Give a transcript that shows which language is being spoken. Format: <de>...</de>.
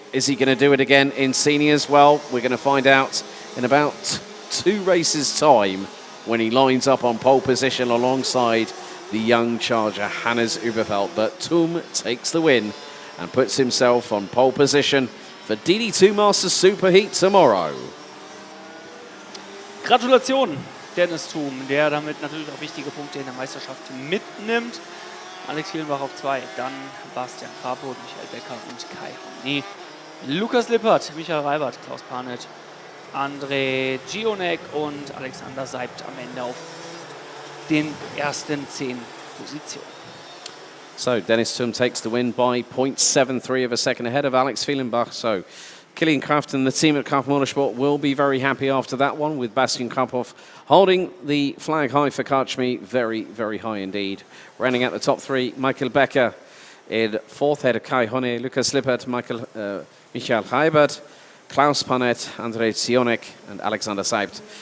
<en>Is he going to do it again in seniors? Well, we're going to find out in about 2 races' time when he lines up on pole position alongside the young charger Hannes Überfeld. But Thum takes the win and puts himself on pole position for DD2 Masters Superheat tomorrow.</en> <de>Gratulation, Dennis Thum, der damit natürlich auch wichtige Punkte in der Meisterschaft mitnimmt. Alex Fielenbach auf 2, dann Bastian Krapot, Michael Becker und Kai Honey. Lukas Lippert, Michael Reibert, Klaus Panet, André Gionek und Alexander Seibt am Ende auf den ersten 10 Positionen.</de> <en>So Dennis Thum takes the win by 0.73 of a second ahead of Alex Fielenbach. So Kilian Kraft and the team at Kraft Motorsport will be very happy after that one, with Bastian Krapov holding the flag high for Karchmy, very, very high indeed. Running out the top 3, Michael Becker in 4th, head of Kai Honey, Lukas Lippert, Michael Reibert, Klaus Panet, André Zionek and Alexander Seibt.</en>